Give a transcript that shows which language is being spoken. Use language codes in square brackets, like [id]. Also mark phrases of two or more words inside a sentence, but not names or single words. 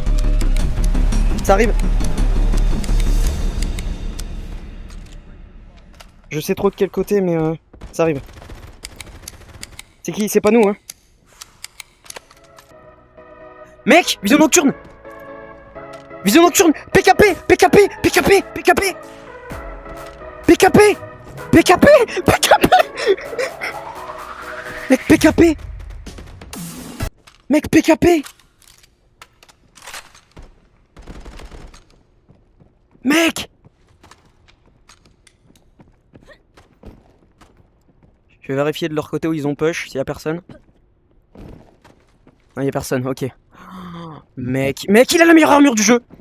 [fr] Ça arrive. Je sais trop de quel côté, mais ça arrive. C'est qui? C'est pas nous, hein. Mec, vision nocturne. Vision nocturne. PKP, PKP, PKP, PKP, PKP, PKP, PKP. Mec, PKP. Mec, PKP. Mec. Je vais vérifier de leur côté où ils ont push, s'il y a personne. Non, il y a personne, ok. Mec, il a la meilleure armure du jeu.